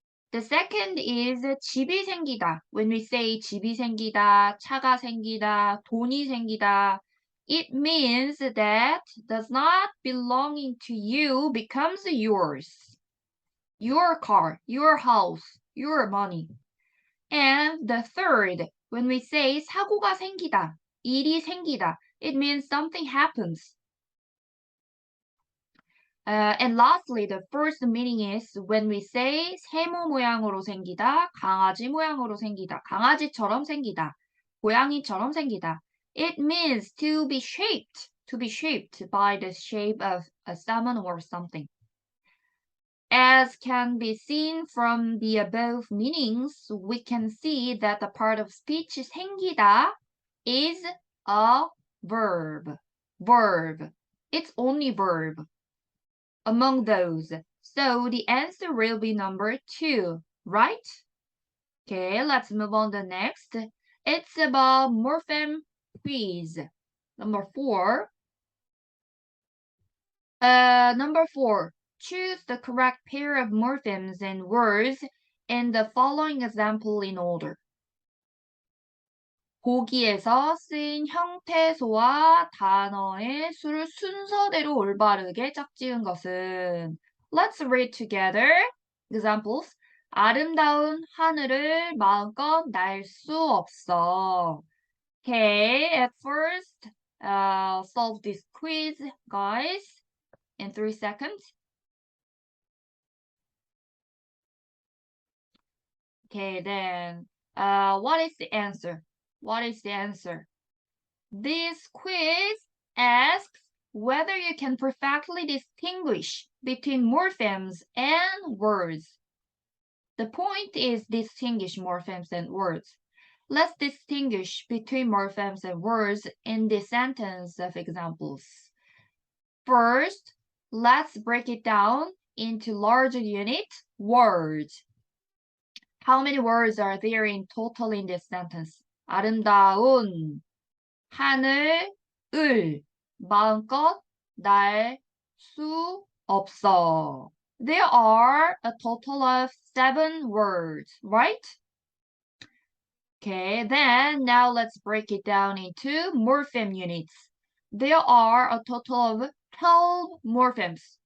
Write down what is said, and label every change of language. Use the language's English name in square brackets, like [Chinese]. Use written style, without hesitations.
[English] The second is [Korean] 집이 생기다. [English] When we say [Korean] 집이 생기다, 차가 생기다, 돈이 생기다, [English] it means that does not belonging to you becomes yours. Your car, your house, your money. And the third, when we say [Korean] 사고가 생기다, 일이 생기다, [English] it means something happens. And lastly, the first meaning is when we say [Korean] 세모 모양으로 생기다, 강아지 모양으로 생기다, 강아지처럼 생기다, 고양이처럼 생기다. [English] It means to be shaped by the shape of someone or something. As can be seen from the above meanings, we can see that the part of speech 생기다 is a verb. It's only verb among those. So the answer will be number 2, right? Okay, let's move on to the next. It's about morpheme quiz. Number 4. Number 4. Choose the correct pair of morphemes and words in the following example in order. [Korean] 보기에서 쓰인 형태소와 단어의 수를 순서대로 올바르게 짝지은 것은 [English] Let's read together. Examples. [Korean] 아름다운 하늘을 마음껏 날 수 없어. [English] Okay, at first, solve this quiz, guys, in 3 seconds. Okay, then, what is the answer? What is the answer? This quiz asks whether you can perfectly distinguish between morphemes and words. The point is distinguish morphemes and words. Let's distinguish between morphemes and words in this sentence of examples. First, let's break it down into larger unit, words. How many words are there in total in this sentence? [Korean] 아름다운, 하늘, 을, 마음껏, 날 수 없어. [English] There are a total of 7 words, right? Okay, then now let's break it down into morpheme units. There are a total of 12 morphemes.